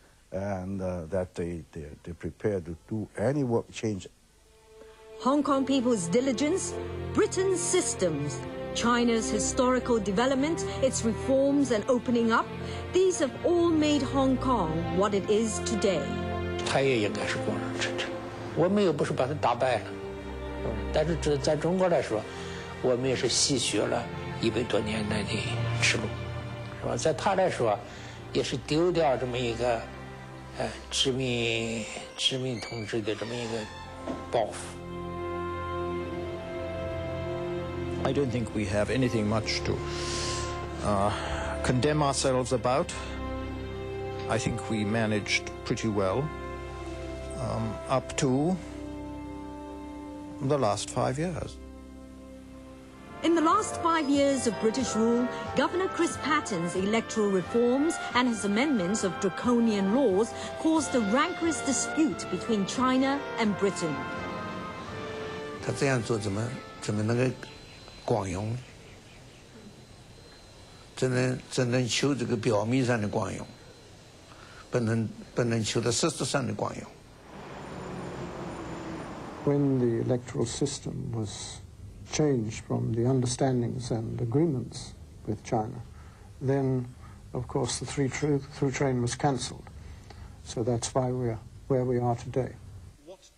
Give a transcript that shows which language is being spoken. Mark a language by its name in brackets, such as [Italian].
[English] And that they're prepared to do any work change. Hong Kong people's diligence, Britain's systems, China's historical development, its reforms and opening up, these have all made Hong Kong what it is today. [Chinese] 它也应该是公正持正，我们又不是把它打败了，但是这在中国来说，我们也是吸取了100多年来的耻辱，是吧？在他来说，也是丢掉这么一个殖民统治的这么一个包袱。 [English] I don't think we have anything much to condemn ourselves about. I think we managed pretty well up to the last 5 years. In the last 5 years of British rule, Governor Chris Patten's electoral reforms and his amendments of draconian laws caused a rancorous dispute between China and Britain. [Chinese] 他这样做怎么能够 光荣，只能求这个表面上的光荣，不能求到实质上的光荣。 [English] When the electoral system was changed from the understandings and agreements with China, then, of course, the through train was cancelled. So that's why we're where we are today. What